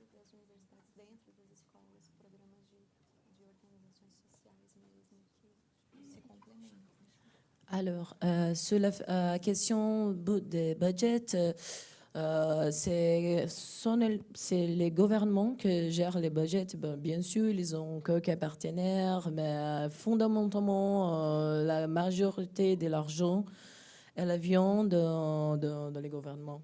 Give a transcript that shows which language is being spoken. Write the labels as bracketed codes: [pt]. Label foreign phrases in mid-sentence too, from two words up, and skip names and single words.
[pt] universidades, dentro das escolas, programas de organizações sociais mesmo, que se complementam. [fr] Alors, sur la question des budgets, c'est les gouvernements qui gèrent les budgets. Bien sûr, ils ont quelques partenaires, mais fondamentalement, la majorité de l'argent, elle vient de les gouvernements.